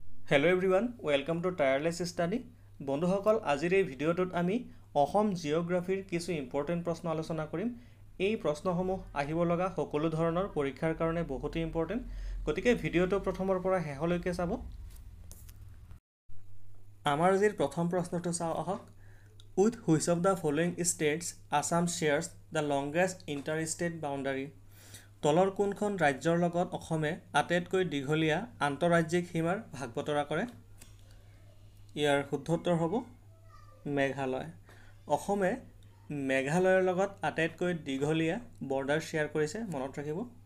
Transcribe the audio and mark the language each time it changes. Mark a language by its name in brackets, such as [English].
[English] Hello everyone, welcome to Tireless Study. [Assamese] বন্ধুসকল আজিৰ এই ভিডিঅ'টোত আমি অসম জিঅ'গ্ৰাফিৰ কিছু ইম্পৰ্টেণ্ট প্ৰশ্ন আলোচনা কৰিম। এই প্ৰশ্নসমূহ আহিব লগা সকলো ধৰণৰ পৰীক্ষাৰ কাৰণে বহুত ইম্পৰ্টেণ্ট। গতিকে ভিডিঅ'টো প্ৰথমৰ পৰা শেষলৈকে চাব। আমাৰ আজিৰ প্ৰথম প্ৰশ্নটো চাওঁ আহক। [English] With which of the following states Assam shares the longest inter-state boundary? [Assamese] তলৰ কোনখন ৰাজ্যৰ লগত অসমে আটাইতকৈ দীঘলীয়া আন্তঃৰাজ্যিক সীমাৰ ভাগ বতৰা কৰে? ইয়াৰ শুদ্ধ উত্তৰ হ'ব মেঘালয়। অসমে মেঘালয়ৰ লগত আটাইতকৈ দীঘলীয়া বৰ্ডাৰ শ্বেয়াৰ কৰিছে, মনত ৰাখিব।